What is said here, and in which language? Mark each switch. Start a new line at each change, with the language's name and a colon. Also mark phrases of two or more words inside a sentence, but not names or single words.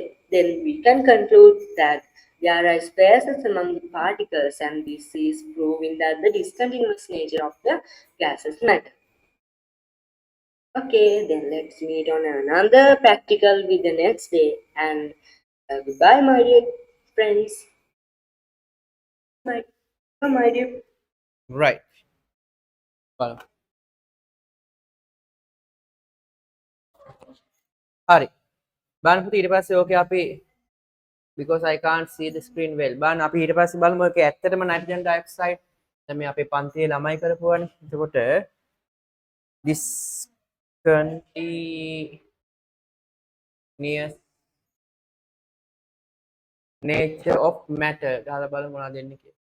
English: Then we can conclude that there are spaces among the particles, and this is proving that the discontinuous nature of the gases matter. Okay, then let's meet on another practical with the next day. And goodbye, my dear friends. My dear. right.
Sinhala: බලමු. හරි. බලන්න පුතේ ඊට පස්සේ ඕකේ අපි
English: because I can't see the screen well.
Sinhala: බලන්න අපි ඊට පස්සේ බලමු ඒකේ ඇත්තටම
English: nitrogen dioxide
Sinhala: දැන් මේ අපේ පන්තියේ ළමයි කරපුවානේ. එතකොට
English: this continuous nature of matter
Sinhala: ගහලා බලමු මොනවද දෙන්නේ කියලා.